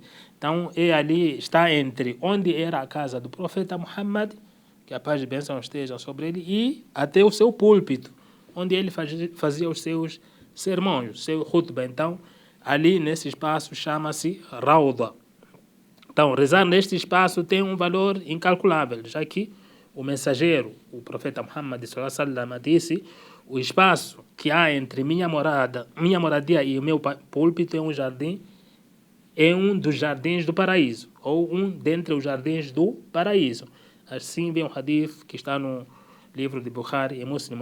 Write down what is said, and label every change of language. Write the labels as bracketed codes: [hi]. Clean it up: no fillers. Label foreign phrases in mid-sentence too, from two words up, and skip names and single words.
[pt] Então, está entre onde era a casa do Profeta Muhammad, que a paz e bênção estejam sobre ele, e até o seu púlpito, onde ele fazia os seus sermões, o seu khutbah. Então, ali nesse espaço chama-se Rauda. Então, rezar neste espaço tem um valor incalculável, já que o mensageiro, o Profeta Muhammad [ar] صلى الله عليه وسلم, [pt] disse: o espaço que há entre minha moradia e o meu púlpito é um jardim, é um dos jardins do paraíso, ou um dentre os jardins do paraíso. Assim vem um hadith que está no livro de Bukhari e Muslim.